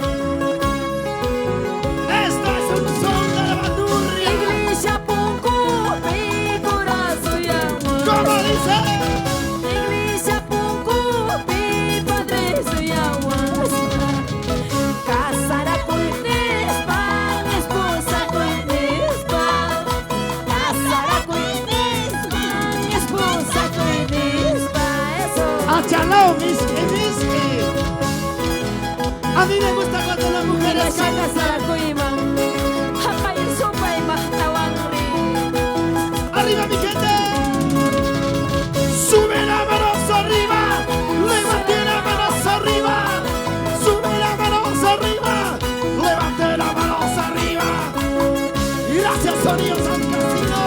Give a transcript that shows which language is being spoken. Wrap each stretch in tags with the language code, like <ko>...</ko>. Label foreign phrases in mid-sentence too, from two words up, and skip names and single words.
<es>Esto es un son de la bandurria. Iglesia Punku, figura su llama. ¿Cómo dice? Iglesia Punku, mi padre su llama.</es> <qu>Casara cuinespa, esposa cuinespa. Casara cuinespa, esposa cuinespa.</qu> <es>Eso.</es> <qu>¡Achalao, miski, miski!</qu> <es>A mí me gusta cuando las mujeres cantan.</es> <qu>Casara cuiman. Hapay supay mahtawangri.</qu> <es>¡Arriba, mi gente! ¡Sube las manos arriba! ¡Levante las manos arriba! ¡Sube las manos arriba! ¡Levante las manos arriba! ¡Gracias, Sonido San Casino!</es>